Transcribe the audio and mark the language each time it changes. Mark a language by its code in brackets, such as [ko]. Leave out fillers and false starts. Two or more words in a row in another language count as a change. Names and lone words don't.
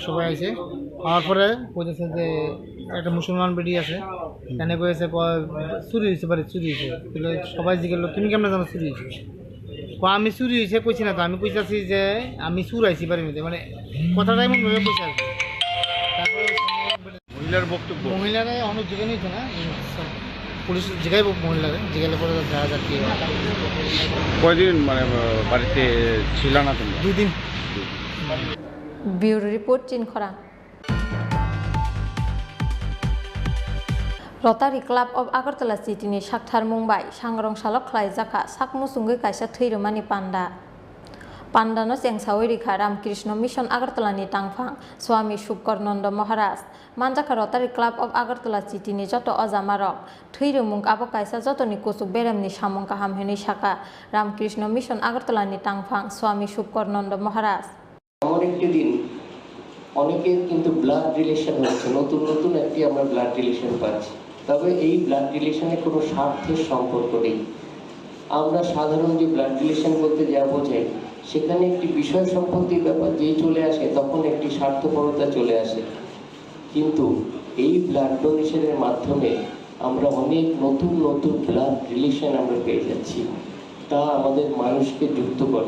[bn] সবাই আইসে হওয়ার পরে বলতেছে যে একটা মুসলমান বেডি আছে এনে কয়েছে চুরি হয়েছে বাড়ি চুরি হয়েছে সবাই জিজ্ঞেস তুমি কেমন জানো চুরি হয়েছে আমি চুরি হয়েছে কইছি না তো আমি কইছি যে আমি চুর আইছি বাড়ির মধ্যে মানে কথাটা এমন ভাবে কইছি আর তারপরে মহিলার বক্তব্য মহিলারা অনেক জিজ্ঞাসা হয়েছে না পুলিশ জিজ্ঞাইব মহিলারা জিজ্ঞাসা পরে দেখা যাক কি কয়দিন মানে বাড়িতে ছিল না তুমি 2 দিন [en] Bureau Report [trp] চিনখরা Rotary Club of Agartala City ni Shakthar Mumbai sangrong salok khlai jaka sakmu sungui kaisa thirumani panda. Panda no Sengsawi Rikha Ramkrishna Mission Agartala ni tangphang Swami Shubkarnanda Maharaj manjaka Rotary Club of Agartala City ni joto ojamarok thirumung abo kaisa joto ni kusuk berem ni samung kaham heni shaka Ramkrishna Mission Agartala ni tangphang Swami Shubkarnanda Maharaj. [bn] আমার একটি দিন অনেকের কিন্তু [en] blood relation [bn] হচ্ছে, নতুন নতুন একটি আমরা [en] blood relation [bn] পাচ্ছি, তবে এই [en] blood relatione [bn] কোনো স্বার্থের সম্পর্ক নেই। আমরা সাধারণ যে [en] blood relation [bn] বলতে যা বোঝাই সেখানে একটি বিষয় সম্পত্তির ব্যাপার যেই চলে আসে তখন একটি স্বার্থপরতা চলে আসে, কিন্তু এই [en] blood donationer [bn] মাধ্যমে আমরা অনেক নতুন নতুন [en] blood relation [bn] আমরা পেয়ে যাচ্ছি, তা আমাদের মানুষকে যুক্ত করে।